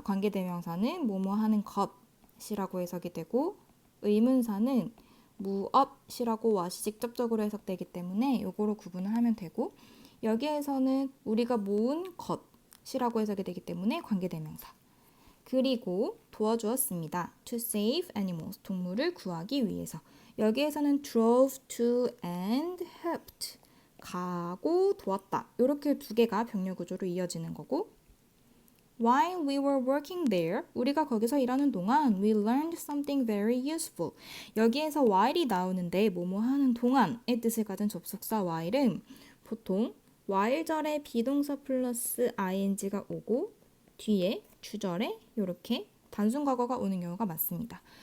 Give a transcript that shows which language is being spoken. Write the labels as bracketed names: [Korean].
[Korean] 관계대명사는 뭐뭐 하는 것이라고 해석이 되고 의문사는 무엇이라고 what이 직접적으로 해석되기 때문에 요거로 구분을 하면 되고 여기에서는 우리가 모은 것 시라고 해석이 되기 때문에 관계대명사. 그리고 도와주었습니다. [English] To save animals. [Korean] 동물을 구하기 위해서. 여기에서는 [English] drove to and helped. [Korean] 가고 도왔다. 이렇게 두 개가 병렬 구조로 이어지는 거고 [English] While we were working there, [Korean] 우리가 거기서 일하는 동안 [English] we learned something very useful. [Korean] 여기에서 while이 나오는데 뭐뭐 하는 동안의 뜻을 가진 접속사 while은 보통 while절에 비동사 플러스 ing가 오고 뒤에 주절에 이렇게 단순 과거가 오는 경우가 많습니다.